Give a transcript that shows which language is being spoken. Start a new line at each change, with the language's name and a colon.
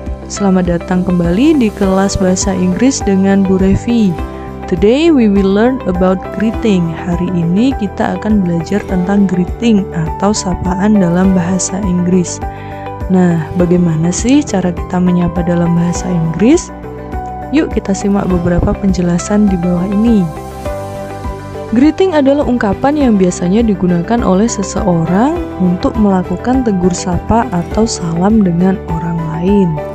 Indonesian: Selamat datang kembali di kelas bahasa Inggris dengan Bu Revi.
English: Today we will learn about greeting.
Indonesian: Hari ini kita akan belajar tentang greeting atau sapaan dalam bahasa Inggris. Nah, bagaimana sih cara kita menyapa dalam bahasa Inggris? Yuk kita simak beberapa penjelasan di bawah ini. Greeting adalah ungkapan yang biasanya digunakan oleh seseorang untuk melakukan tegur sapa atau salam dengan orang lain.